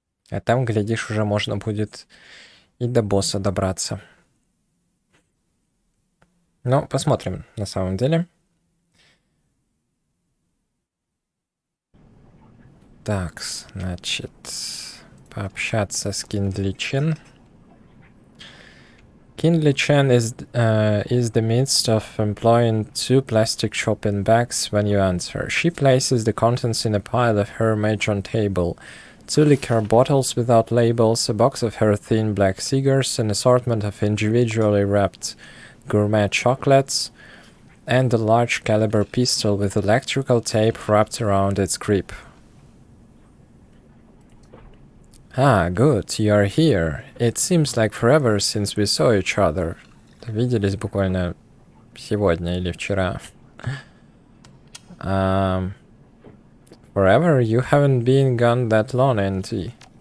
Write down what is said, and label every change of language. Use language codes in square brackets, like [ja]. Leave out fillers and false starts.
[ru] А там, глядишь, уже можно будет и до босса добраться. Но посмотрим, на самом деле. Так, значит, пообщаться с Kindly Chen. [en] Kindly Chen is the midst of employing 2 plastic shopping bags when you enter. She places the contents in a pile of her mahjong table. 2 liquor bottles without labels, a box of her thin black cigars, an assortment of individually wrapped gourmet chocolates, and a large caliber pistol with electrical tape wrapped around its grip. Ah, good, you are here. It seems like forever since we saw each other. [ru] Виделись буквально сегодня или вчера. [en] Forever? You haven't been gone that long, auntie.